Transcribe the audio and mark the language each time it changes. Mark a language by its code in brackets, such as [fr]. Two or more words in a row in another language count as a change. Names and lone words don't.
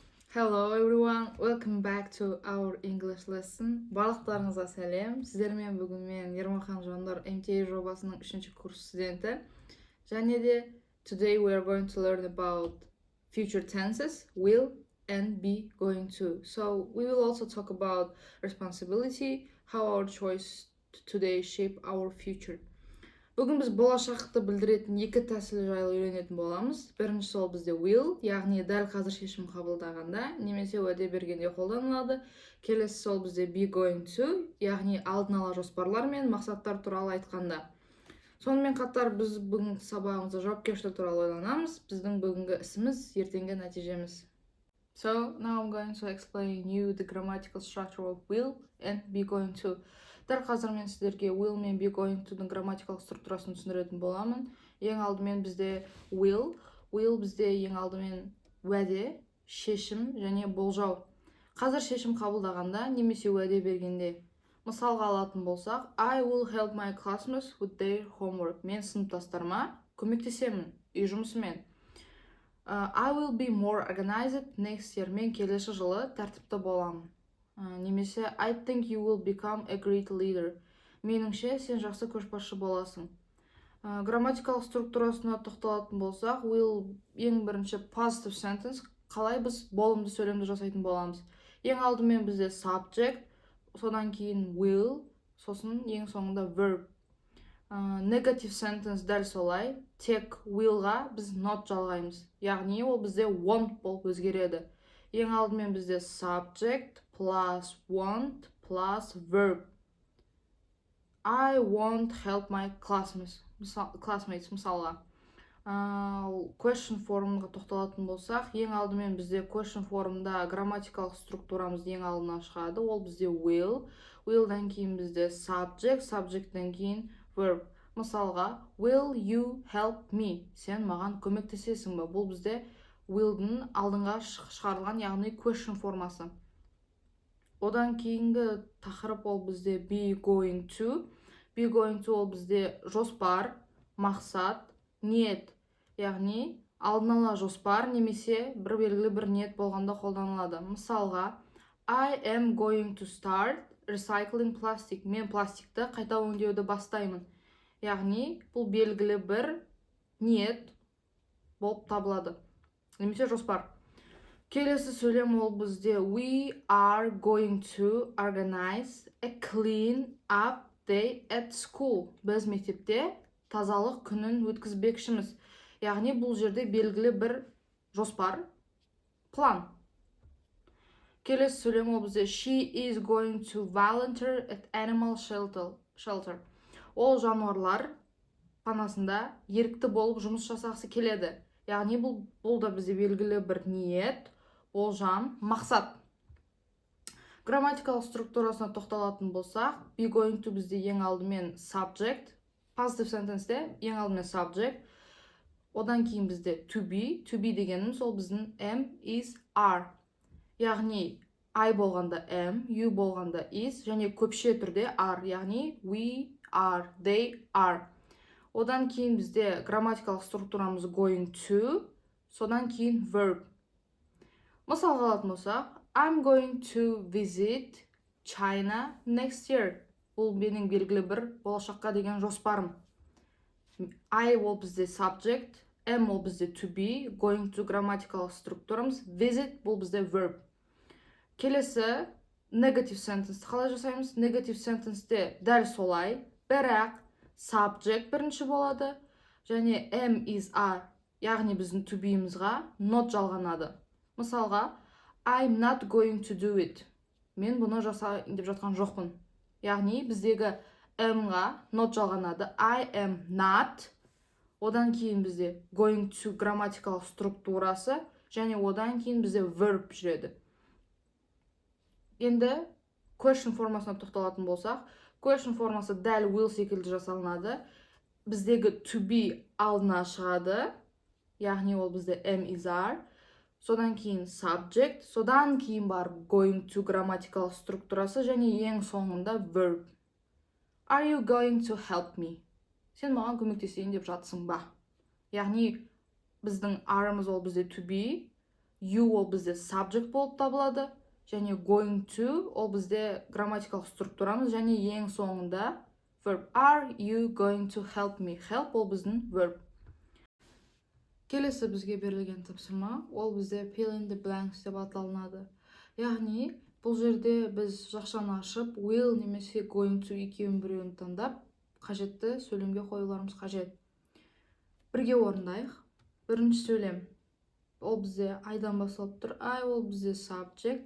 [en] Hello everyone, welcome back to our English lesson. [kk] Барлықтарыңызға сәлем. Сіздермен бүгін мен Ермахан Жандар MTA жобасының 3-ші курс студенті. Және де [en] today we are going to learn about future tenses, will and be going to. So we will also talk about responsibility, how our choice today shape our future. [kk] Бүгін біз болашақты білдіретін екі тәсіл жайлы үйренетін боламыз. Біріншісі ол бізде will, яғни дәл қазір шешім қабылдағанда немесе уәде бергенде қолданылады. Келесісі ол бізде [en] be going to, [kk] яғни алдын ала жоспарлар мен мақсаттар туралы айтқанда. Сонымен қатар біз бүгінгі сабағымызда жауапкершілік туралы ойланамыз. Біздің бүгінгі ісіміз ертеңгі нәтижеміз. [en] So now I'm going to explain you the grammatical structure of will and be going to. [kk] Дәл қазір мен сіздерге will мен [en] be going to-ның [kk] грамматикалық структурасын түсіндіретін боламын. Ең алдымен бізде will бізде ең алдымен уәде, шешім және болжау. Қазір шешім қабылдағанда немесе уәде бергенде. Мысалға алатын болсақ, [en] I will help my classmates with their homework. [kk] Мен сыныптастарыма көмектесемін үй жұмысымен. [en] I will be more organized next year. [kk] Мен келесі жылы тәртіпті боламын. [en] Немесе I think you will become a great leader. [kk] Меніңше сен жақсы көшбасшы боласың. Грамматикалық структурасына тоқталатын болсақ, will ең бірінші [en] positive sentence. [kk] Қалай біз болымды сөйлемді жасайтын боламыз? Ең алдымен бізде subject, содан кейін will, сосын ең соңында verb. [en] Negative sentence [kk] дәл солай. Тек will-ға біз not жалғаймыз. Яғни ол бізде want болып өзгереді. Ең алдымен бізде [en] subject plus want plus verb. I won't help my classmates мысалға. [kk] Question формға тоқталатын болсақ, ең алдымен бізде question формында грамматикалық структурамыз ең алдына шығады. Ол бізде will, will-дан кейін бізде subject, subject-тен кейін verb. Мысалға, [en] will you help me? [kk] Сен маған көмектесесің бе? Бұл бізде will-дің алдыңға шығарылған, яғни question формасы. Одан кейінгі тақырып ол бізде [en] be going to. Be going to [kk] ол бізде жоспар, мақсат, ниет. Яғни алдын ала жоспар немесе бір белгілі бір ниет болғанда қолданылады. Мысалға, [en] I am going to start recycling plastic. [kk] Мен пластикті қайта өңдеуді бастаймын. Яғни бұл белгілі бір ниет болып табылады. Немесе жоспар. Келесі сөйлем ол бізде [en] we are going to organize a clean up day at school. [kk] Біз мектепте тазалық күнін өткізбекшіміз. Яғни бұл жерде белгілі бір жоспар, план. Келесі сөйлем ол бізде [en] she is going to volunteer at animal shelter. [kk] Ол жануарлар панасында ерікті болып жұмыс жасағысы келеді. Яғни бұл да бізде белгілі бір ниет, болжам, мақсат. Грамматикалық структурасына тоқталатын болсақ, [en] be going to [kk] бізде ең алдымен subject, [en] positive sentence-де [kk] ең алдымен subject, одан кейін бізде [en] to be [kk] дегеніміз ол біздің [en] am, is, are. [kk] Яғни I болғанда am, you болғанда is, және көпше түрде are, яғни [en] we are, they are. [kk] Одан кейін бізде грамматикалық структурамыз [en] going to, [kk] содан кейін verb. Мысалға алатын болсақ, [en] I'm going to visit China next year. [kk] Бұл менің белгілі бір болашаққа деген жоспарым. [en] I [kk] ол бізде [en] subject, am [kk] ол бізде [en] to be, going to [kk] грамматикалық структурамыз, [en] visit [kk] бұл бізде [en] verb. [kk] Келесі [en] negative sentence [kk] қалай жасаймыз? [en] Negative sentence-те [kk] дәл солай, бірақ subject бірінші болады, және [en] am, is, are, [kk] яғни біздің [en] to be-мізға [kk] not жалғанады. Мысалға, [en] I'm not going to do it. [kk] Мен бұны жасайын деп жатқан жоқпын. Яғни біздегі am-ға not жалғанады. [en] I am not. [kk] Одан кейін бізде [en] going to [kk] грамматикалық структурасы, және одан кейін бізде verb жүреді. Енді question формасына тоқталатын болсақ, question формасы дәл will секілді жасалынады. Біздегі [en] to be [kk] алдына шығады, яғни ол бізде [en] am, is, are. [kk] Содан кейін subject, содан кейін барып [en] going to [kk] грамматикалық структурасы, және ең соңында verb. [en] Are you going to help me? [kk] Сен маған көмектесейін деп жатсың ба? Яғни біздің are-ымыз ол бізде [en] to be, [kk] you ол бізде subject болып табылады, және [en] going to [kk] ол бізде грамматикалық структурамыз, және ең соңында verb. [en] Are you going to help me? Help [kk] ол біздің [en] verb. [kk] Келесі бізге берілген тапсырма, ол бізде [en] fill in the blanks [kk] деп аталынады. Яғни, бұл жерде біз жақшаны ашып, will немесе [en] going to [kk] екеуін біреуін таңдап, қажетті сөйлемге қоюларымыз қажет. Бірге орындайық. Бірінші сөйлем. Ол бізде айдан басталып тұр. I ол бізде subject.